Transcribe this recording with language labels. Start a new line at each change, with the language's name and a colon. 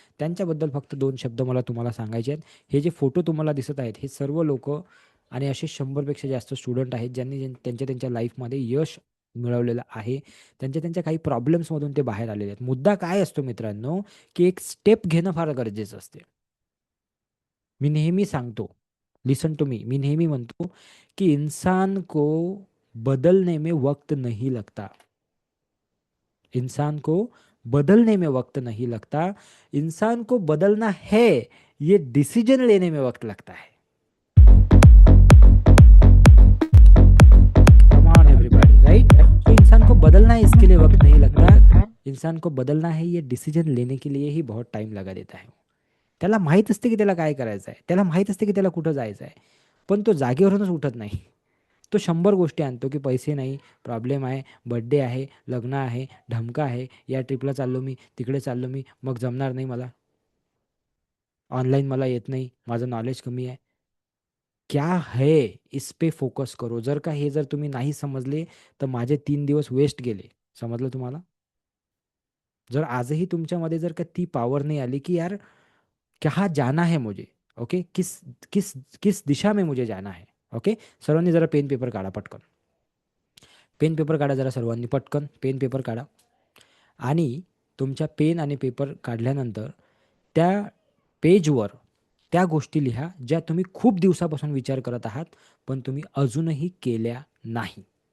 Marathi: त्यांच्याबद्दल फक्त 2 शब्द मला तुम्हाला सांगायचे आहेत. हे जे फोटो तुम्हाला दिसत आहेत हे सर्व लोकं आणि असे 100पेक्षा जास्त स्टुडंट आहेत ज्यांनी त्यांच्या लाईफमध्ये यश मिळवलेलं आहे. त्यांच्या काही प्रॉब्लेम्समधून ते बाहेर आलेले आहेत. मुद्दा काय असतो मित्रांनो, की एक स्टेप घेणं फार गरजेचं असते. मी नेहमी सांगतो,
English: Listen to me.
Marathi: मी नेहमी म्हणतो
Hindi: कि इंसान को बदलने में वक्त नहीं लगता. इंसान को बदलने में वक्त नहीं लगता. इंसान को बदलना है, ये डिसीजन लेने में वक्त लगता है.
English: Come on everybody, right?
Hindi: तो इंसान को बदलना है इसके लिए वक्त नहीं लगता. इंसान को बदलना है ये डिसीजन लेने के लिए ही बहुत टाइम लगा देता है.
Marathi: त्याला माहीत असते की त्याला काय करायचं आहे. त्याला माहीत असते की त्याला कुठं जायचं आहे. पण तो जागेवरूनच उठत नाही. तो 100 गोष्टी आणतो, की पैसे नाही, प्रॉब्लेम आहे, बर्थडे आहे, लग्न आहे, ढमकं आहे, या ट्रिपला चाललो मी, तिकडे चाललो मी, मग जमणार नाही मला, ऑनलाईन मला येत नाही, माझं नॉलेज कमी आहे.
Hindi: क्या है इस पे फोकस करो.
Marathi: जर का हे जर तुम्ही नाही समजले तर माझे 3 दिवस वेस्ट गेले. समजलं तुम्हाला? जर आजही तुमच्यामध्ये जर का ती पॉवर नाही आली, की
Hindi: यार कहाँ जाना है मुझे,
Marathi: ओके?
Hindi: किस किस किस दिशा में मुझे जाना है, ओके?
Marathi: सर्वांनी जरा पेन पेपर काढा पटकन. पेन पेपर काढा जरा सर्वांनी पटकन पेन पेपर काढा. आणि तुमच्या पेन आणि पेपर काढल्यानंतर त्या पेजवर त्या गोष्टी लिहा ज्या तुम्ही खूप दिवसापासून विचार करत आहात पण तुम्ही अजूनही केल्या नाही.